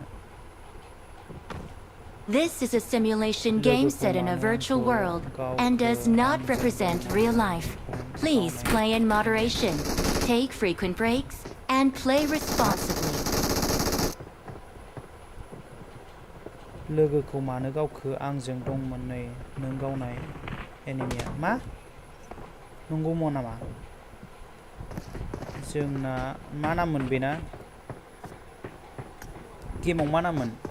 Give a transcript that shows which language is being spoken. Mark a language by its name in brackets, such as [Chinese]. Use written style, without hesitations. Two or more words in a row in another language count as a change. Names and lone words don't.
[English] This is a simulation game set in a virtual world and does not represent real life. Please play in moderation, take frequent breaks, and play responsibly. [Bodo] लोगोखौ मानो गावखो आंजों दंमोन नै नों गावनाय एनिमिया मा नंगौमोन नामा जोंना मा नाममोन बेना गेमाव मा नाममोन